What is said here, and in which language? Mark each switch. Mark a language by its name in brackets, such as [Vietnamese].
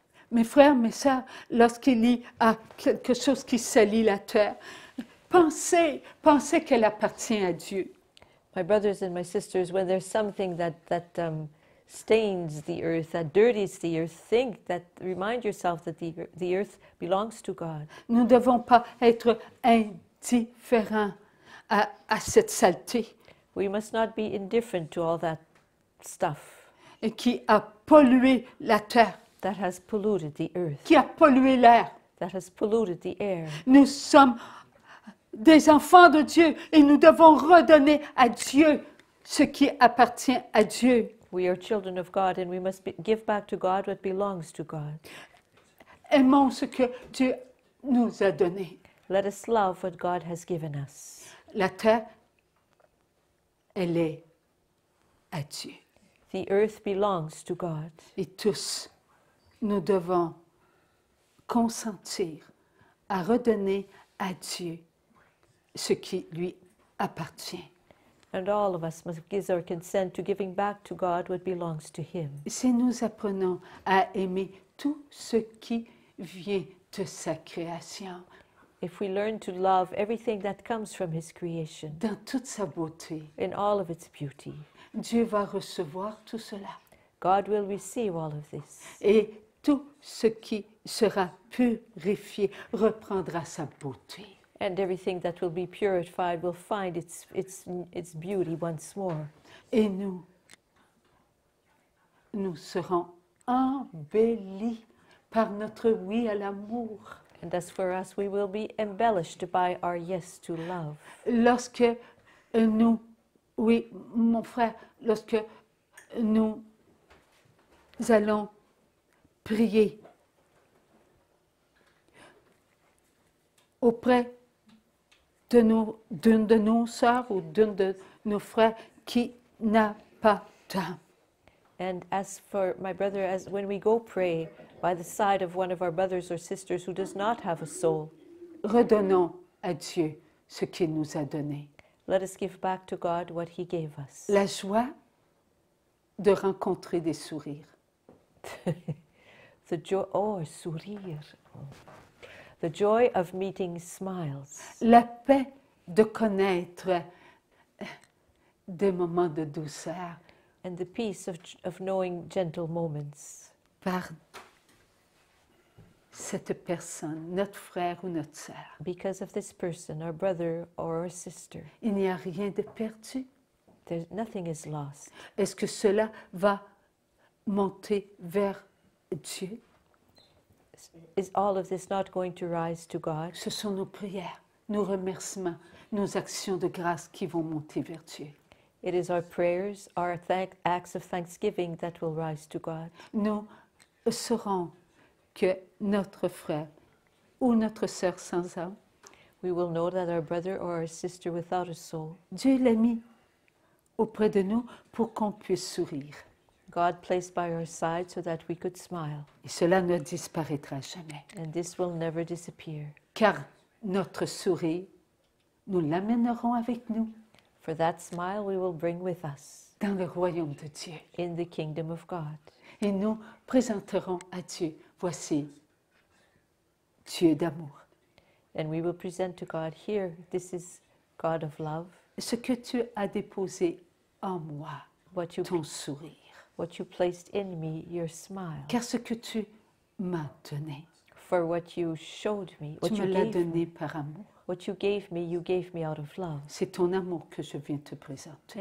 [French] Mes frères, mes sœurs, lorsqu'il y a quelque chose qui salit la terre, pensez qu'elle appartient à Dieu. [English] My brothers and my sisters, when there's something that stains the earth, that dirties the earth, remind yourself that the earth belongs to God. [French] Nous ne devons pas être indifférents à cette saleté [English] We must not be indifferent to all that stuff [French] qui a pollué la terre, [English] that has polluted the earth, [French] qui a pollué l'air. [English] that has polluted the air. [French] Nous sommes des enfants de Dieu et nous devons redonner à Dieu ce qui appartient à Dieu. [English] We are children of God and we must give back to God what belongs to God. [French] Aimons ce que Dieu nous a donné. [English] Let us love what God has given us. [French] La terre, elle est à Dieu. [English] The earth belongs to God. [French] Et tous, nous devons consentir à redonner à Dieu ce qui lui appartient. [English] And all of us must give our consent to giving back to God what belongs to Him. [French] Si nous apprenons à aimer tout ce qui vient de sa création, [English] If we learn to love everything that comes from His creation [French] dans toute sa beauté, [English] in all of its beauty, [French] Dieu va recevoir tout cela. [English] God will receive all of this. [French] Et tout ce qui sera purifié reprendra sa beauté. [English] And everything that will be purified will find its beauty once more. [French] Et nous serons embellis par notre oui à l'amour. [English] And as for us, we will be embellished by our yes to love. [French] Lorsque nous, oui, mon frère, lorsque nous allons prier auprès d'une de nos sœurs ou d'une de nos frères qui n'a pas d'âme. [English] And as for my brother, as when we go pray by the side of one of our brothers or sisters who does not have a soul, [French] Redonnons à Dieu ce qu'il nous a donné. [English] let us give back to God what He gave us. [French] La joie de rencontrer des sourires. [English] The joy, oh, sourire. The joy of meeting smiles. [French] La paix de connaître des moments de douceur [English] And the peace of knowing gentle moments [French] par cette personne, notre frère ou notre sœur. [English] because of this person, our brother or our sister. [French] Il n'y a rien de perdu. [English] Nothing is lost. [French] Est-ce que cela va monter vers Dieu? [English] Is all of this not going to rise to God? [French] Ce sont nos prières, nos remerciements, nos actions de grâce qui vont monter vers Dieu. [English] It is our prayers, our acts of thanksgiving that will rise to God. [French] Nous saurons que notre frère ou notre sœur sans âme, [English] We will know that our brother or our sister without a soul, [French] Dieu l'a mis auprès de nous pour qu'on puisse sourire. [English] God placed by our side so that we could smile. [French] Et cela ne disparaîtra jamais. [English] And this will never disappear. [French] Car notre sourire, nous l'amènerons avec nous [English] For that smile we will bring with us [French] dans le royaume de Dieu. [English] in the kingdom of God. [French] Et nous présenterons à Dieu, voici Dieu d'amour. [English] And we will present to God, here, this is God of love, [French] Ce que tu as déposé en moi, [English] what you placed in me, your smile. [French] car ce que tu m'as donné, [English] For what you showed me, what [French] tu [English] you [French] me l'as [English] gave me, [French] donné par amour. [English] what you gave me out of love. [French] C'est ton amour que je viens te présenter.